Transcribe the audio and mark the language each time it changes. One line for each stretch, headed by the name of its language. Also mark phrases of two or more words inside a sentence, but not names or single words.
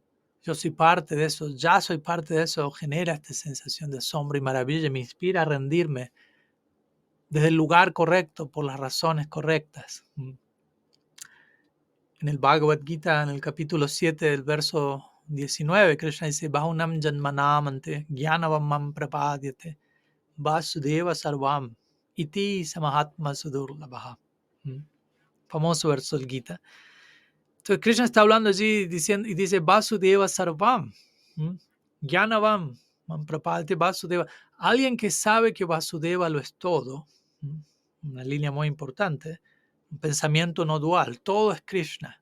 Spanish: Yo soy parte de eso, ya soy parte de eso, genera esta sensación de asombro y maravilla y me inspira a rendirme desde el lugar correcto, por las razones correctas. En el Bhagavad Gita, en el capítulo 7, del verso 19, Krishna dice,
Sanskrit: Bahunam janmanamante jnanavam mam prapadyate vasudeva sarvam iti samahatma sudurlabha.
Spanish: Famoso verso del Gita. Entonces Krishna está hablando allí diciendo, y dice
Sanskrit: Vasudeva Sarvam, Jnanavam, Manprapati Vasudeva.
Spanish: Alguien que sabe que Vasudeva lo es todo, una línea muy importante, un pensamiento no dual, todo es Krishna.